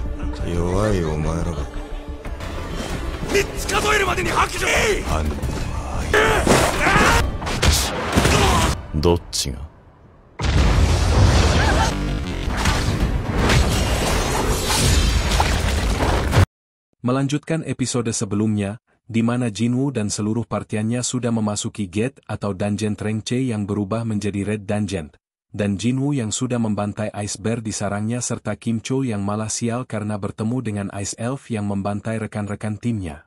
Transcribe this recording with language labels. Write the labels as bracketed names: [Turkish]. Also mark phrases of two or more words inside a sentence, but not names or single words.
[Japanese] 弱いお前らが 3つ数えるまでに白状。反応どっちが [Indonesian] Melanjutkan episode sebelumnya, di mana Jinwoo dan seluruh partiannya sudah memasuki gate atau dungeon rank C yang berubah menjadi Red Dungeon, dan Jinwoo yang sudah membantai Ice Bear di sarangnya serta Kim Cho yang malah sial karena bertemu dengan Ice Elf yang membantai rekan-rekan timnya.